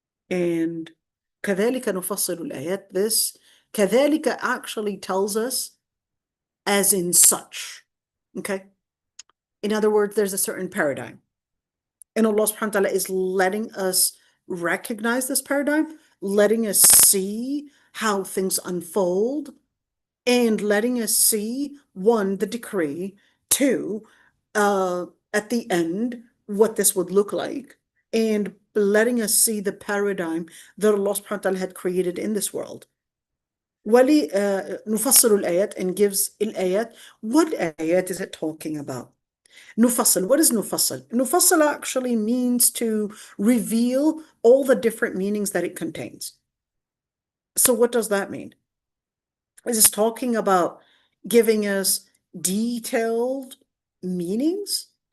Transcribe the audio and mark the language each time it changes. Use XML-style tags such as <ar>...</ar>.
<ar>And كذلك نفصل الآيات.</ar> <en>This كذلك actually tells us as in such. Okay. In other words, there's a certain paradigm. And Allah subhanahu wa ta'ala is letting us recognize this paradigm, letting us see how things unfold, and letting us see, one, the decree, two, at the end, what this would look like, and letting us see the paradigm that Allah subhanahu wa ta'ala had created in this world.</en> <ar>ولي نفصل الآيات,</ar> <en>and gives</en> <ar>الآيات.</ar> <en>What ayat is it talking about?</en> <ar>نفصل.</ar> <en>What is نفصل? نفصل actually means to reveal all the different meanings that it contains. So what does that mean? Is this talking about giving us detailed meanings?</en>